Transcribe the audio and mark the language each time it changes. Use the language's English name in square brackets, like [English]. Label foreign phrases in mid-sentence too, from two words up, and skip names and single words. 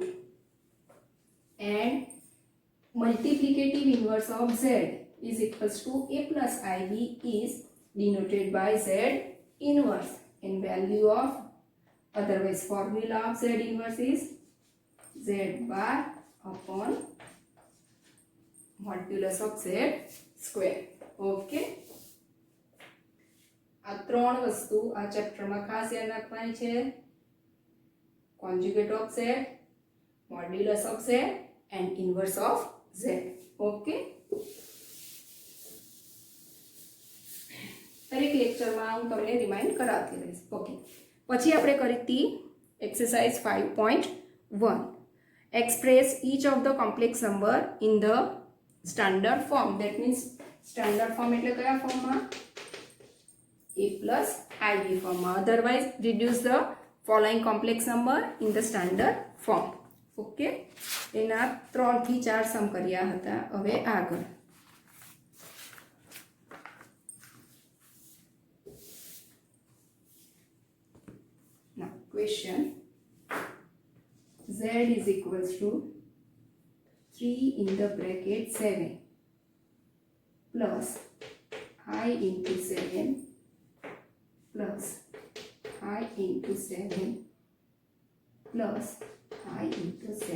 [English] And multiplicative inverse of z is equals to a plus ib is denoted by z inverse. And value of otherwise formula of z inverse is z bar upon modulus of z square. Okay. [Gujarati] આ ત્રણ વસ્તુ આ ચેપ્ટરમાં ખાસ યાદ રાખવાની છે. [English] conjugate of z, modulus of z and inverse of z. okay. [Gujarati] દરેક લેક્ચરમાં હું તમને રિમાઇન્ડ કરાવતી રહીશ. ઓકે. પછી આપણે કરીતી એક્સરસાઇઝ 5.1. [English] Express each of the complex number in the standard form. That means standard form [Gujarati] એટલે કયા ફોર્મમાં? [English] a plus ib form. Otherwise reduce the following complex number in the standard form. [Gujarati] Okay. એના 3 થી 4 સમ કર્યા હતા. હવે આગળ [English] now question z is equals to 3 in the bracket 7 plus I into 7 plus I into 7 plus I into 7.